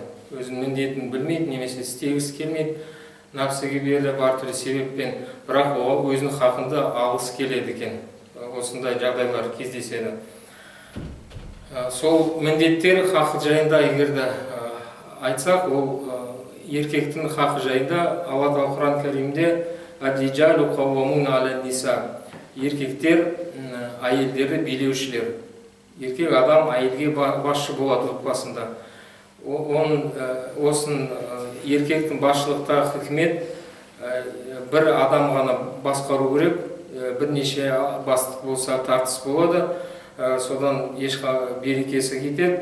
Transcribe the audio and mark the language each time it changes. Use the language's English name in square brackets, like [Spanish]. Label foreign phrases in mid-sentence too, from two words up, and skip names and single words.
[Kazakh] Өзінің міндетін білмейді, немесе істегісі келмейді, нәпсіге берді бар түрлі себеппен, бірақ ол өзінің хақында алғысы келеді екен. Осындай жағдайлар кездеседі. Сол міндеттер хақы жайында егерде айтсақ, ол еркектің хақы жайында Алла Тағала Құран Кәрімде [Arabic] «الرجال قوامون على النساء». [Kazakh] Еркектер әйелдерді билеушілер. Еркек адам әйелге басшы болады отбасында. Осын еркектің басшылықтағы хикмет бір адам ғана басқару керек, бірнеше бастық болса тартыс болады, содан ешқа берекесі кетеді.